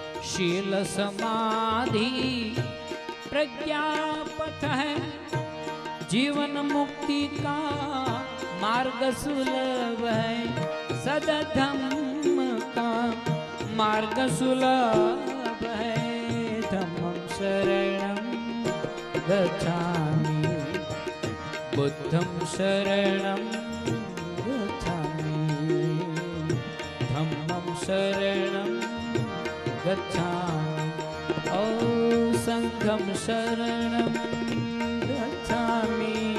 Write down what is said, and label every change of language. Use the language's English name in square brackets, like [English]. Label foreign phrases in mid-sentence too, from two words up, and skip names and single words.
[Hindi] शील समाधि प्रज्ञा पथ है, जीवन मुक्ति का मार्ग सुलभ है, सदधम्म का मार्ग सुलभ है। [Pali] धम्मं शरणं गच्छामि, बुद्धं शरणं गच्छामि, धम्मं शरणं गच्छामि, ओ संघं शरणं गच्छामि,